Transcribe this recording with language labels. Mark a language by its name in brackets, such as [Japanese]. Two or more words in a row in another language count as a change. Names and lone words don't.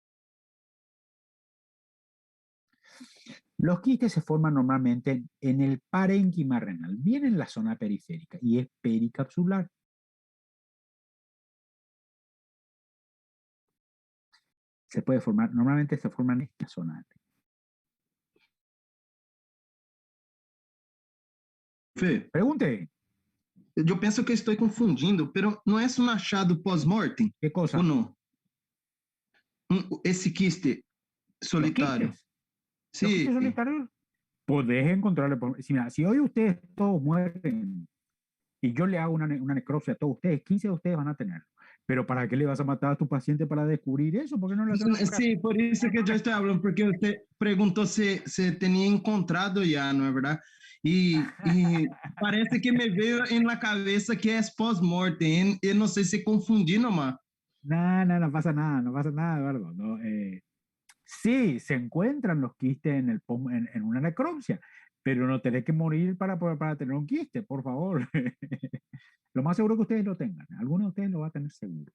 [Spanish] Los quistes se forman normalmente en el parénquima renal, bien en la zona periférica, y es pericapsular. Se puede formar, normalmente se forman en esta zona. Fê, Pregunte, [Portuguese] eu penso que estou confundindo, pero não é um achado pós-mortem? [Spanish] ¿qué cosa? [Portuguese] Ou não? Esse quiste solitário. [Spanish] Los [Portuguese] Sim. [Spanish] quistes solitarios, podés encontrarle. Si hoy ustedes todos mueren y yo le hago una necropsia a todos ustedes, 15 de ustedes van a tenerlo. Pero ¿para qué le vas a matar a tu paciente para descubrir eso? ¿Por qué no le hacen una [Portuguese] Sim, por isso que eu estou falando, porque você perguntou se tinha encontrado já, não é verdade? E parece que me veio na cabeça que é pós-mortem, e não sei se confundi nomás. [Spanish] No pasa nada, no pasa nada, Eduardo. No, sí, se encuentran los quistes en una necropsia, pero no tenés que morir para tener un quiste, por favor. Lo más seguro que ustedes lo tengan. Alguno de ustedes lo va a tener seguro.